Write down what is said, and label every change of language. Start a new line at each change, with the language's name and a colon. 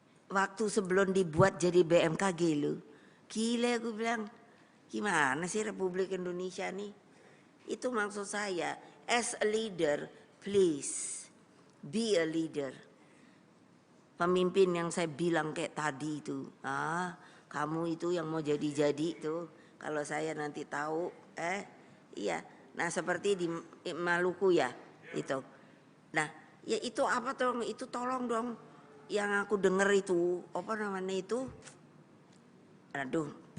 Indonesian: Waktu sebelum dibuat jadi BMKG lu. Gila gue bilang. Gimana sih Republik Indonesia nih? Itu maksud saya,
English: as a leader, please be a leader.
Indonesian: Pemimpin yang saya bilang kayak tadi itu, kamu itu yang mau jadi-jadi tuh. Kalau saya nanti tahu, iya. Nah seperti di Maluku ya, itu. Nah, ya itu apa dong? Itu tolong dong, yang aku dengar itu, apa namanya itu? Aduh.